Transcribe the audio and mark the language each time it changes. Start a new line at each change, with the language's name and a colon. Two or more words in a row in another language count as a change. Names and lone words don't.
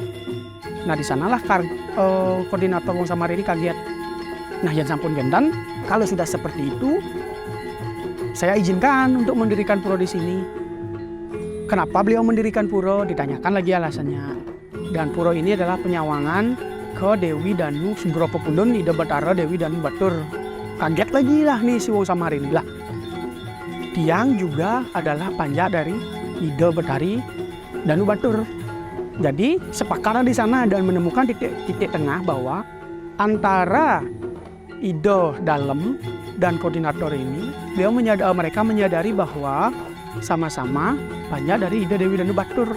Indonesian: Nah di sanalah koordinator Wong Samar ini kaget.
Balinese: Nah Yen Sampun Gendan,
Indonesian: kalau sudah seperti itu, saya izinkan untuk mendirikan pura di sini. Kenapa beliau mendirikan pura? Ditanyakan lagi alasannya. Dan pura ini adalah penyawangan ke Dewi Danu Sugro Pepundun Ida Bathara Dewi Danu Batur. Kaget lagi lah nih si Wong Samar ini lah. Tiang juga adalah panja dari Ida Bathari Danu Batur. Jadi sepakat di sana dan menemukan titik tengah bahwa antara Ida Dalem dan koordinator ini, mereka menyadari bahwa sama-sama panja dari Ida Dewi Danu Batur.